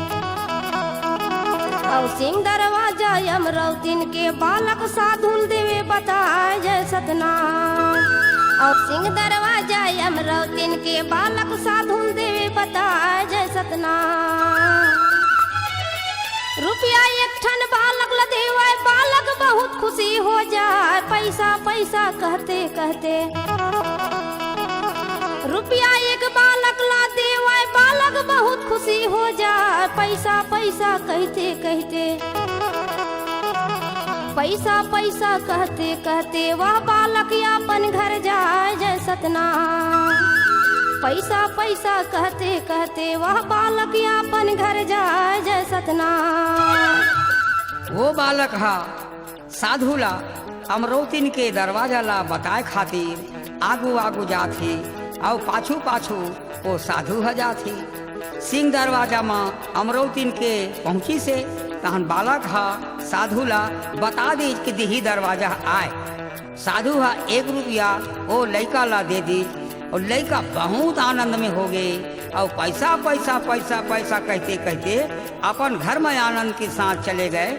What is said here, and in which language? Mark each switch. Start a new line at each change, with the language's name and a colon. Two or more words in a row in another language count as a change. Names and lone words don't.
Chhattisgarhi: और सिंह दरवाजा अमरौतीन के बालक साधुल देवे बताए जय सतनाम। और सिंह दरवाजा अमरौतीन के बालक साधुल देवे बताए जय सतनाम। रुपया एक ठन बालक ल देवाय, बालक बहुत खुशी हो जाए, पैसा पैसा कहते कहते। रुपया एक बालक ला देवाय, बालक बहुत खुशी हो जाए, पैसा पैसा कहते कहते। पैसा पैसा कहते कहते वह बालक अपन घर जाए जय सतनाम। पैसा पैसा कहते कहते वह बालक अपन घर जाए जय सतनाम। वो बालक हा साधुला अमरौतीन के दरवाजा ला बताए खातिर आगू आगू जाथे, और पाछू पाछू वो साधु ह जाथे। सिंह दरवाजा में अमरौतीन के पहुंची से तहन बालक हा साधुला बता दी कि दिही दरवाजा आए। साधु हा 1 रुपया वो लड़का ला दे दी, और लड़का बहुत आनंद में हो गए, और पैसा पैसा पैसा पैसा कहते कहते अपन घर में आनंद के साथ चले गए।